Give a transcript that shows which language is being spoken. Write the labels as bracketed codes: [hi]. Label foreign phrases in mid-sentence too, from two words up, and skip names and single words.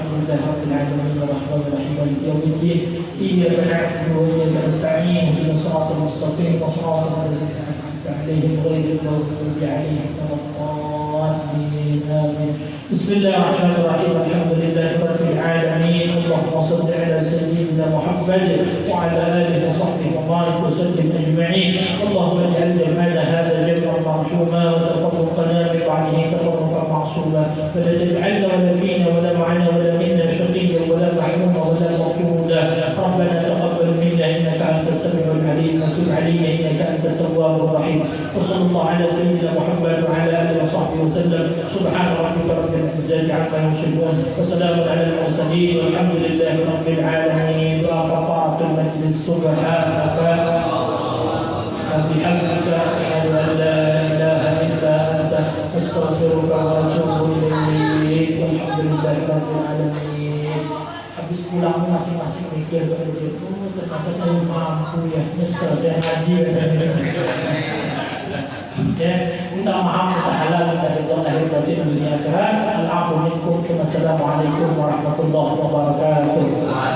[ar] الحمد لله رب العالمين الرحمن الرحيم مالك يوم الدين إياك نعبد وإياك نستعين اهدنا الصراط المستقيم صراط الذين أنعمت عليهم غير المغضوب عليهم ولا الضالين آمين. بسم الله الرحمن الرحيم الحمد لله رب العالمين. اللهم صل على سيدنا محمد وعلى آله وصحبه وبارك وسلم أجمعين. اللهم اجعل جمعنا هذا جمعا مرحوما وتفرقنا من بعده تفرقا معصوما. ولا تجعلنا ولا فينا ولا معنا ولا منا شقيا ولا مهموما ولا مقتودا. ربنا تقبل منا إنك أنت السميع العليم وتب علينا إنك أنت التواب الرحيم. وصلى الله على سيدنا محمد وعلى آله وصحبه وسلم. سبحان ربك رب العزة عما يصفون وسلام على المرسلين والحمد لله رب العالمين. وكفارة المجلس سبحانك وبحمدك أشهد أن لا إله إلا أنت أستغفرك وأتوب إليك والحمد لله رب العالمين. [id] Habis pulang masing-masing mikir begitu, ternyata saya mampu ya, nyesel saya ngaji ya, minta maaf, minta halal, minta ridha lahir batin dunia akhirat. [ar] العفو منكم. والسلام عليكم ورحمة الله وبركاته.